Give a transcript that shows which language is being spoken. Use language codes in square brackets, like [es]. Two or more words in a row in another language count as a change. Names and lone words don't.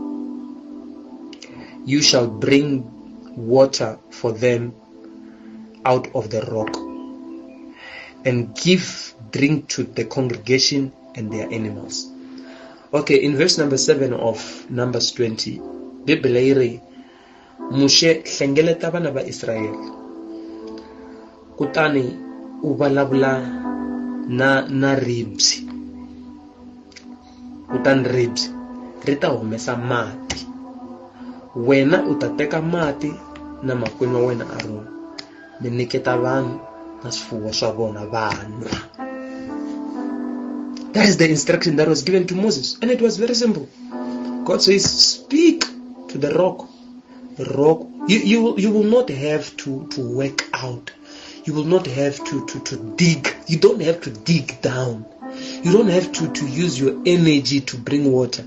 [en] You shall bring water for them out of the rock, and give drink to the congregation and their animals. Okay, in verse number 7 of Numbers 20, [ts] Bible iri Moshe hlengeleta vana va Israel, kutani u vulavula na ribs, kutani ribs ri ta humesa mati, wena u ta teka mati na makwenu wa wena Aaron, mi nyiketa vanhu na swifuwo swa vona vanwa. [en] That is the instruction that was given to Moses, and it was very simple. God says, speak to the rock. The rock, you will not have to work out. You will not have to dig. You don't have to dig down. You don't have to use your energy to bring water.